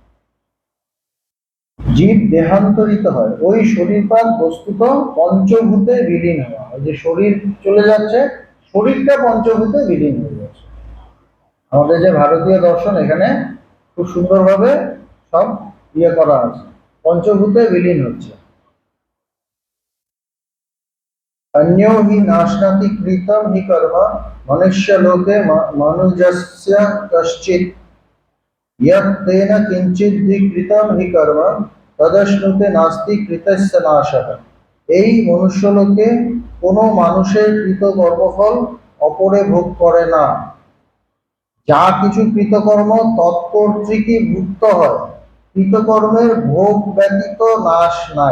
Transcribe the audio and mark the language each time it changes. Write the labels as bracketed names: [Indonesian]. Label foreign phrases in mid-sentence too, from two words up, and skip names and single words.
[Bangla] জীব দেহান্তরিত হয়, ওই শরীরপাত বস্তুত পঞ্চভূতে বিলীন হওয়া, ওই যে শরীর চলে যাচ্ছে, শরীরটা পঞ্চভূতে বিলীন হয়ে যাচ্ছে। আমাদের যে ভারতীয় দর্শন এখানে খুব সুন্দরভাবে সব ইয়ে করা আছে, পঞ্চভূতে বিলীন হচ্ছে। [Sanskrit] अन्यो हि नाश्नाति कृतं हि कर्म मनुष्यलोके मनुजस्य कश्चित् यत् तेन किञ्चिद्धि कृतं हि कर्म তদশ্নুতে নাস্তি কৃতস্য নাশः। [Bangla] এই মনুষ্যলোকে কোনো মানুষের কৃত কর্মফল অপরে ভোগ করে না, যা কিছু কৃতকর্ম তৎকর্তৃকই ভুক্ত হয়, কৃতকর্মের ভোগ ব্যতীত নাশ নাই।